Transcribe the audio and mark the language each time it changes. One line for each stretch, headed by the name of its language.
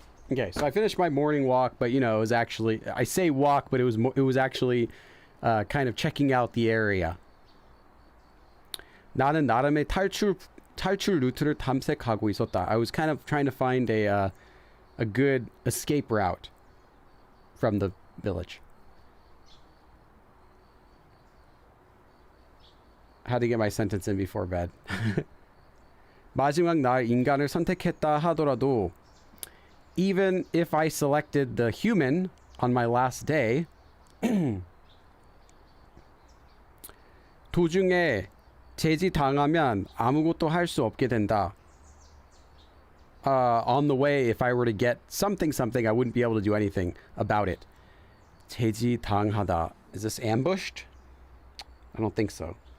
English: Okay, so I finished my morning walk, but you know, it was actually, I say walk, but it was actually kind of checking out the area.
Korean: 나는 나름의 탈출 루트를 탐색하고 있었다.
English: I was kind of trying to find a good escape route from the village. Had to get my sentence in before bed.
Korean: 마지막 날 인간을 선택했다 하더라도
English: even if I selected the human on my last day,
Korean: 도중에 제지당하면 아무것도 할 수 없게 된다.
English: On the way, if I were to get something, I wouldn't be able to do anything about it. 제지당하다. Is this ambushed? I don't think so.